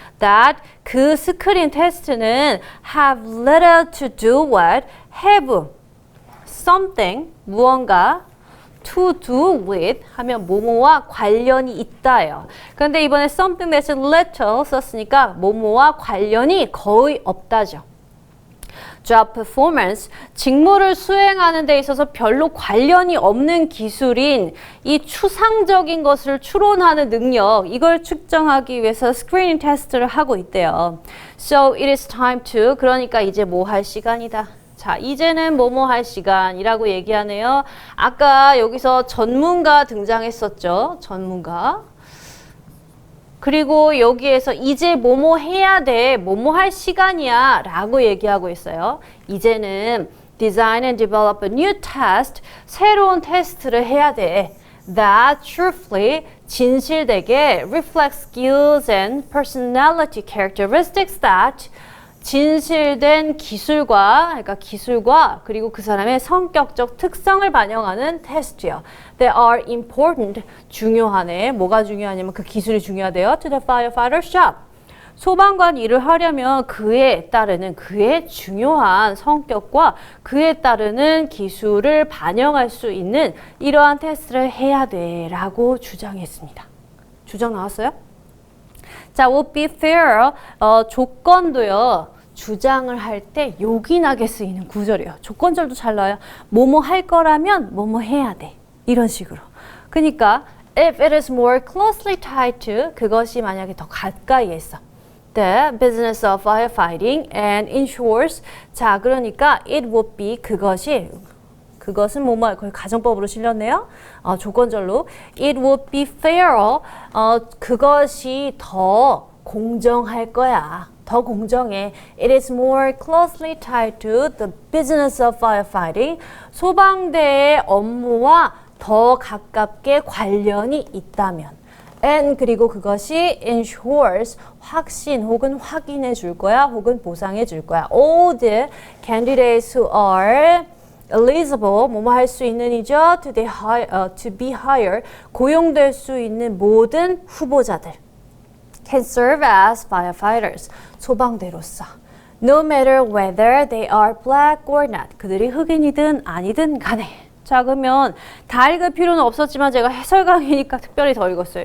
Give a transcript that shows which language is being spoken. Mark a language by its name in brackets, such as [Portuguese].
[English] That [Korean] 그 스크린 테스트는 [English] have little to do what have something 무언가 to do with [Korean] 하면 뭐뭐와 관련이 있다예요. 그런데 이번에 something 대신 little 썼으니까 뭐뭐와 관련이 거의 없다죠. [English] job performance [Korean] 직무를 수행하는 데 있어서 별로 관련이 없는 기술인 이 추상적인 것을 추론하는 능력 이걸 측정하기 위해서 스크리닝 테스트를 하고 있대요. [English] So it is time to [Korean] 그러니까 이제 뭐 할 시간이다. 자, 이제는 뭐뭐 할 시간이라고 얘기하네요. 아까 여기서 전문가 등장했었죠. 전문가. 그리고 여기에서 이제 뭐뭐 해야 돼. 뭐뭐 할 시간이야. 라고 얘기하고 있어요. [English] 이제는 design and develop a new test. [Korean] 새로운 테스트를 해야 돼. [English] That truthfully [Korean] 진실되게 [English] reflects skills and personality characteristics that [Korean] 진실된 그러니까 기술과 그리고 그 사람의 성격적 특성을 반영하는 테스트요. [English] They are important, [Korean] 중요하네. 뭐가 중요하냐면 그 기술이 중요하대요. [English] To the firefighter's job. [Korean] 소방관 일을 하려면 그에 따르는 그의 중요한 성격과 그에 따르는 기술을 반영할 수 있는 이러한 테스트를 해야 돼 라고 주장했습니다. 주장 나왔어요? [English] 자, would be fair 조건도요. [Korean] 주장을 할 때 요긴하게 쓰이는 구절이에요. 조건절도 잘 나와요. 뭐뭐 할 거라면 뭐뭐 해야 돼. 이런 식으로. [English] 그러니까 if it is more closely tied to [Korean] 그것이 만약에 더 가까이에 있어. [English] the business of firefighting and ensures [Korean] 자 그러니까 [English] it would be [Korean] 그것은 뭐뭐 거의 가정법으로 실렸네요. 조건절로 [English] it would be fairer [Korean] 그것이 더 공정할 거야. 더 공정해. [English] It is more closely tied to the business of firefighting. [Korean] 소방대의 업무와 더 가깝게 관련이 있다면. And 그리고 그것이 ensures 확신 혹은 확인해 줄 거야 혹은 보상해 줄 거야. [English] All the candidates who are eligible [Korean] 뭐뭐 할 수 있는 이죠. [English] to be hired [Korean] 고용될 수 있는 모든 후보자들 [English] can serve as firefighters [Korean] 소방대로서 [English] no matter whether they are black or not [Korean] 그들이 흑인이든 아니든 간에 자 그러면 다 읽을 필요는 없었지만 제가 해설 강의니까 특별히 더 읽었어요.